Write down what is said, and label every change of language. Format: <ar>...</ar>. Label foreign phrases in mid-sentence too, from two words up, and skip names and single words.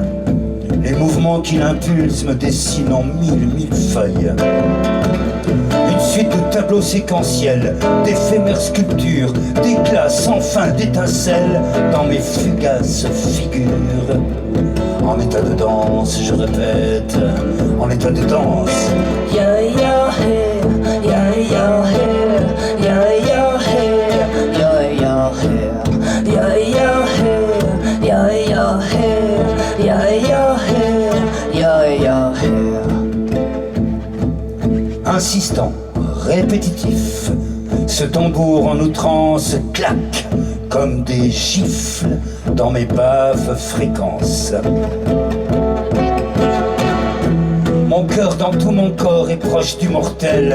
<fr>Les mouvements qui l'impulsent me dessinent en mille feuilles. Une suite de tableaux séquentiels, d'éphémères sculptures, d'éclats sans fin, d'étincelles dans mes fugaces figures. En état de danse, je répète, en état de danse. Yeah, yeah, hey, yeah, yeah, hey, yeah, yeah, hey, yeah, yeah, hey. Yeah, yeah, hey, yeah, yeah, hey, yeah, yeah, hey, insistant, répétitif, ce tambour en outrance claque comme des gifles dans mes baves fréquences. Mon cœur dans tout mon corps est proche du mortel.</fr>